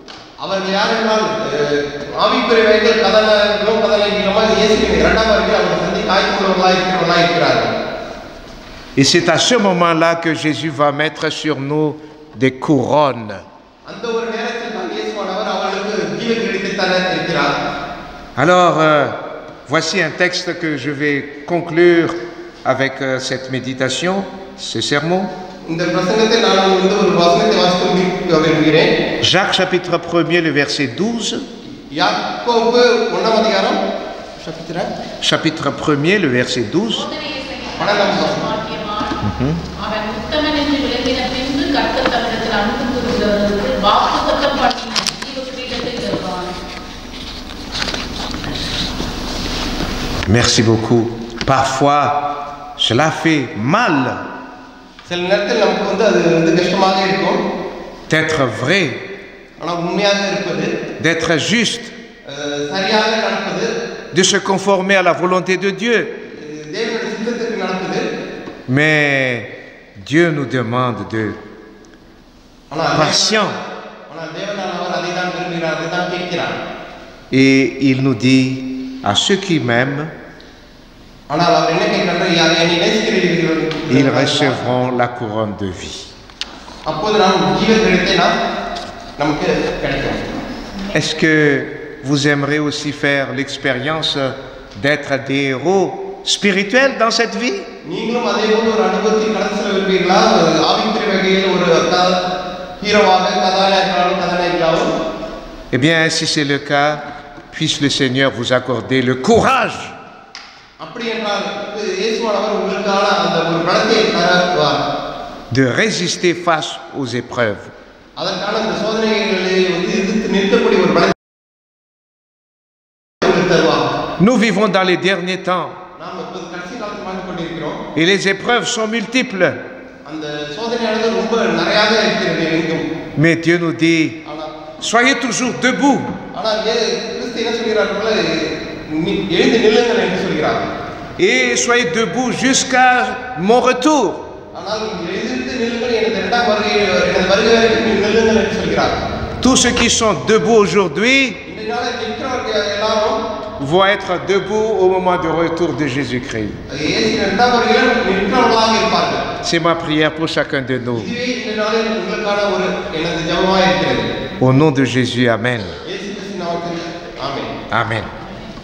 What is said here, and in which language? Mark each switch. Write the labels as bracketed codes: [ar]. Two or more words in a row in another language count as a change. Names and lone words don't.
[fr] Et c'est à ce moment-là que Jésus va mettre sur nous des couronnes. Alors, voici un texte que je vais conclure avec cette méditation, ce sermon. [ta] இந்த பிரசங்கத்தை நான் இந்த ஒரு வசனத்தை வாசித்து முடிக்க விரும்புகிறேன். [fr] Jacques chapitre 1er, le verset 12. [ta] யாக்கோபு 1ஆம் அதிகாரம் [fr] Chapitre 1er, le verset 12. [ta] பன்னெண்டாம் வசனம். அவன் உத்தமன் என்று விளங்கின பின்பு கர்த்தர் தம்மிடத்தில் அன்பு கூறுகிறவர்களுக்கு வாக்குத்தத்தம் பண்ணின ஜீவ கிரீடத்தை தருவான். [fr] Merci beaucoup. Parfois, cela fait mal [ta] சில நேரத்தில் நமக்கு அது கஷ்டமாக இருக்கும். [fr] d'être vrai, [ta] ஆனால் உண்மையாக இருப்பது, [fr] d'être juste, [ta] சரியாக நடப்பது, [fr] de se conformer à la volonté de Dieu. [ta] தேவனுடைய சித்தத்திற்கு நடப்பது. [fr] Mais Dieu nous demande de patient. [ta] ஆனால் தேவன் அவர் அதை தான் விரும்புகிறார், அதை தான் கேட்கிறார். [fr] Et il nous dit à ceux qui m'aiment, [ta] ஆனால் அவர் என்ன கேட்கிறார்? என்னை நேசிக்கிறீர்கள், [fr] ils recevront la couronne de vie. [ta] அப்போது நாம் ஜீவ கிரீடத்தை நமக்கு கிடைக்கும். [fr] Est-ce que vous aimeriez aussi faire l'expérience d'être des héros spirituels dans cette vie? [ta] நீங்களும் அதே போல ஒரு அனுபவத்தை கடந்து செல்ல விரும்புகிறீர்களா? ஆவிக்குரிய வகையில் ஒரு ஹீரோவாக, கதாநாயகனாக? [fr] Eh bien, si c'est le cas, puisse le Seigneur vous accorder le courage [ta] அப்படி என்றால் இயேசுவானவர் உங்களுக்கான அந்த ஒரு பலத்தை தருவார். [fr] de résister face aux épreuves. [ta] அதற்கான இந்த சோதனைகளை எதிர்த்து நிற்கக்கூடிய ஒரு பலத்தை தருவார். [fr] Nous vivons dans les derniers temps [ta] நாம் இப்போது கடைசி காலத்தில் வாழ்ந்து கொண்டிருக்கிறோம். [fr] et les épreuves sont multiples. [ta] அந்த சோதனையானது ரொம்ப நிறையாக இருக்கிறது எங்கும். [fr] Mais Dieu nous dit, [ta] ஆனால் [fr] soyez toujours debout. [ta] ஆனால் கிறிஸ்து என்ன சொல்கிறார்கள்? எழுந்து நில்லுங்கள் என்று சொல்கிறார். [fr] Et soyez debout jusqu'à mon retour. [ta] ஆனால் எழுந்து நில்லுங்கள், எனது இரண்டாம் வருகை, எனது வருகை வரைக்கும் நில்லுங்கள் என்று சொல்கிறார். [fr] Tous ceux qui sont debout aujourd'hui [ta] இந்த நாளில் நிற்கிறவர்கள் எல்லாரும் [fr] vont être debout au moment du retour de Jésus-Christ. [ta] இயேசு இரண்டாம் வருகையில் நிற்கிறவர்களாக இருப்பார்கள். [fr] C'est ma prière pour chacun de nous. [ta] இதுவே இந்த நாளில் உங்களுக்கான ஒரு எனது ஜெபமாக இருக்கிறது. [fr] Au nom de Jésus, Amen. [ta] இயேசு கிறிஸ்துவின் நாமத்தில் ஆமென். Amen.